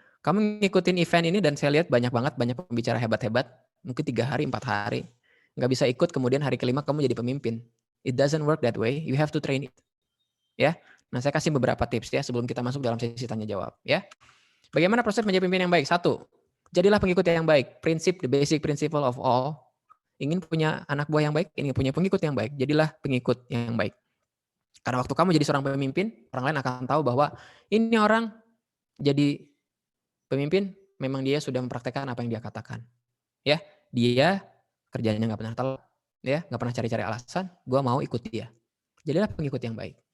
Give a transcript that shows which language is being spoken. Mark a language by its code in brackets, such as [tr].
[id] Kamu ngikutin event ini dan saya lihat banyak pembicara hebat-hebat, mungkin 3 hari, 4 hari. Nggak bisa ikut, kemudian hari kelima kamu jadi pemimpin. [en] It doesn't work that way. You have to train it. [id] Ya. Nah, saya kasih beberapa tips ya sebelum kita masuk dalam sesi tanya jawab, ya. Bagaimana proses menjadi pemimpin yang baik? 1. Jadilah pengikut yang baik. [en] The basic principle of all. [id] Ingin punya anak buah yang baik, ingin punya pengikut yang baik, jadilah pengikut yang baik. Karena waktu kamu jadi seorang pemimpin, orang lain akan tahu bahwa ini orang jadi pemimpin, memang dia sudah mempraktekkan apa yang dia katakan. Ya, dia kerjanya nggak pernah telat. Ya, nggak pernah cari-cari alasan, gue mau ikut dia. Jadilah pengikut yang baik.